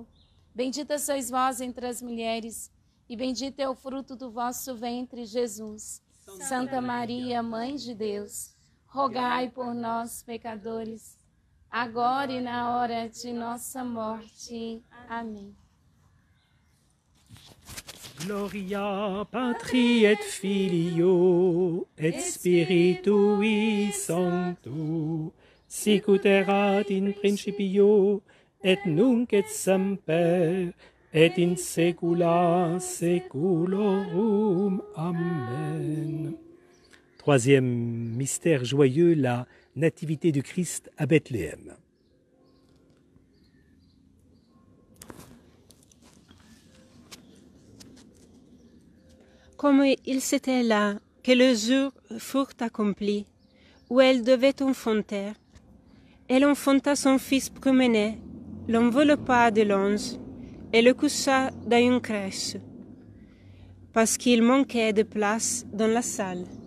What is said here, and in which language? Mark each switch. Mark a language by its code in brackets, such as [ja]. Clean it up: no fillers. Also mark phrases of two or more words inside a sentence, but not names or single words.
[pt] Bendita sois vós entre as mulheres, e bendito é o fruto do vosso ventre, Jesus. Santa Maria, Mãe de Deus, rogai por nós, pecadores, agora e na hora de nossa morte. Amém. [la] Gloria Patri et Filio et Spiritui Sancto, sicut erat in principio et nunc et semper et in saecula saeculorum. Amen. [fr] Troisième mystère joyeux, la nativité du Christ à Bethléem. Comme il s'était là que les jours furent accomplis, où elle devait enfanter, elle enfanta son fils premier-né, l'enveloppa de linge et le coucha dans une crèche, parce qu'il manquait de place dans la salle.